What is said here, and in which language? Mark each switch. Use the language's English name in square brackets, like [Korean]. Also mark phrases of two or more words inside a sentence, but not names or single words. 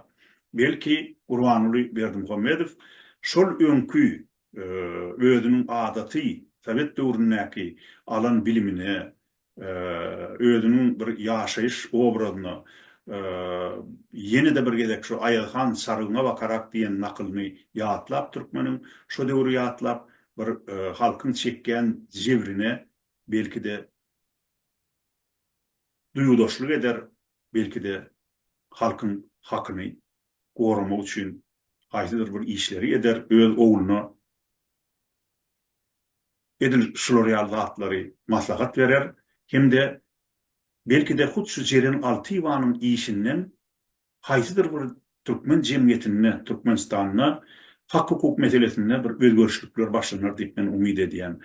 [Turkmen] Belki Gurbanly Berdimuhammedow şol öňkü özüniň adaty, Sowet döwründäki alan bilimini, özüniň bir ýaşaýyş obrazyny ýene-de bir gezek şu Aýalhan Sarıgyna bakarak diýen nakylyny ýatlap türkmeniň şu döwrü ýatlap bir halkın çeken jewrine belki de duýudaşlyk eder, belki de halkın hakyny goramak üçin haýsydyr bir işleri eder, öz ogluny edil şular ýaly maslahat berer, hem de belki de hut şu jerin alty ýywanyň işinden haýsydyr bir türkmen jemgyýetine, Türkmenistanyna hak hukuk meselesinde bir özgörüşlükler başlanır diýip men umyd edýän.